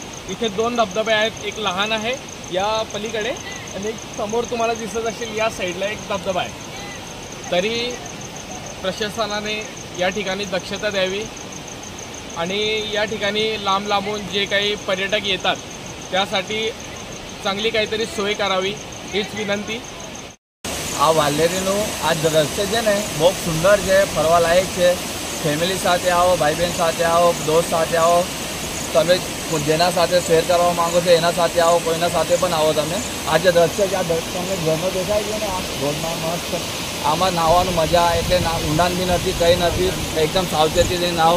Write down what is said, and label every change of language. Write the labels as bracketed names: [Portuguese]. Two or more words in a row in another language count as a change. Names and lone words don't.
[Marathi] इथे 2 धबधबे आहेत, एक लहान आहे या पलीकडे आणि एक समोर तुम्हाला दिसत असेल या साईडला एक धबधबा आहे. तरी प्रशासनाने या ठिकाणी दक्षता द्यावी आणि या ठिकाणी लांब लांबून जे काही पर्यटक येतात त्यासाठी चांगली काहीतरी सोय करावी हीच विनंती. [Gujarati] આ વાલ્હેરીનું આ દ્રશ્ય છે ને બહુ સુંદર છે, ફરવાલાયક છે. ફેમિલી સાથે આવો, ભાઈ બહેન સાથે આવો, દોસ્ત સાથે આવો, તમે જેના સાથે શેર કરવા માંગો છો એના સાથે આવો, કોઈના સાથે પણ આવો. તમે આ જે દ્રશ્ય છે, આ તમને ઘરનો દેખાય છે ને, આ ઘરમાં મસ્ત આમાં નાહવાનું મજા, એટલે ઊંડાણ બી નથી, કંઈ નથી, એકદમ સાવચેતીથી નાહો.